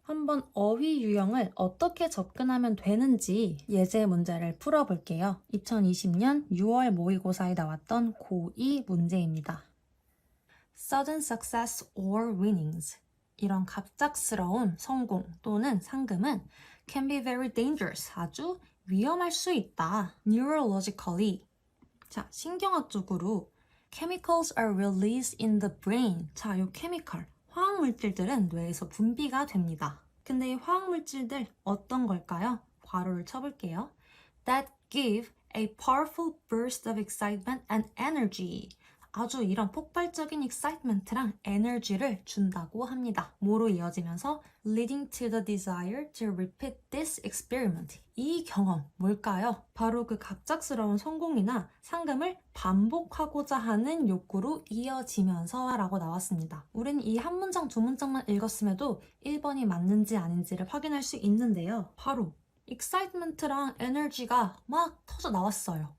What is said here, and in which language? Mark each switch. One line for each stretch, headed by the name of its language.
Korean: 한번 어휘 유형을 어떻게 접근하면 되는지 예제 문제를 풀어볼게요. 2020년 6월 모의고사에 나왔던 고2 문제입니다.
English: Sudden success or winnings.
Korean: 이런 갑작스러운 성공 또는 상금은
English: can be very dangerous.
Korean: 아주 위험할 수 있다. Neurologically. 자, 신경학적으로
English: chemicals are released in the brain.
Korean: 자, 요 chemical, 화학물질들은 뇌에서 분비가 됩니다. 근데 이 화학물질들 어떤 걸까요? 괄호를 쳐볼게요.
English: That give a powerful burst of excitement and energy.
Korean: 아주 이런 폭발적인 excitement랑 에너지를 준다고 합니다. 뭐로 이어지면서
English: leading to the desire to repeat this experiment.
Korean: 이 경험 뭘까요? 바로 그 갑작스러운 성공이나 상금을 반복하고자 하는 욕구로 이어지면서 라고 나왔습니다. 우린 이 한 문장 두 문장만 읽었음에도 1번이 맞는지 아닌지를 확인할 수 있는데요. 바로 excitement랑 에너지가 막 터져 나왔어요.